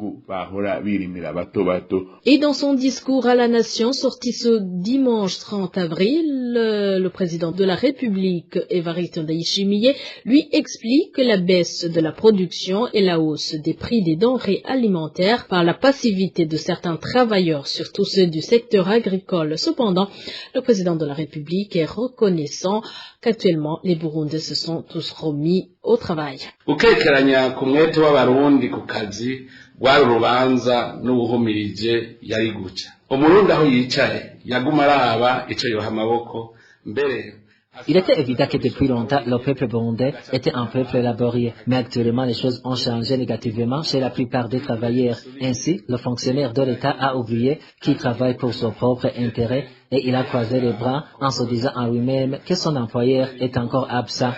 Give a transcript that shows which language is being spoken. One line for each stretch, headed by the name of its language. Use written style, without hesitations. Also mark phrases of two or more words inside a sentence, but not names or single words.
French: Et dans son discours à la nation sorti ce dimanche 30 avril, le président de la République, Évariste Ndayishimiye, lui explique que la baisse de la production et la hausse des prix des denrées alimentaires par la passivité de certains travailleurs, surtout ceux du secteur agricole. Cependant, le président de la République est reconnaissant qu'actuellement les Burundais se sont tous remis au travail.
Rundi: Ukekeranya ku mwete w'abarundi ku kazi rwari urubanza n'uwuhumirije yari guca. Umurundi aho yicaye yaguma araba ico yoha amaboko mbere.
French: Il était évident que depuis longtemps, le peuple burundais était un peuple laborieux. Mais actuellement, les choses ont changé négativement chez la plupart des travailleurs. Ainsi, le fonctionnaire de l'État a oublié qu'il travaille pour son propre intérêt et il a croisé les bras en se disant en lui-même que son employeur est encore absent.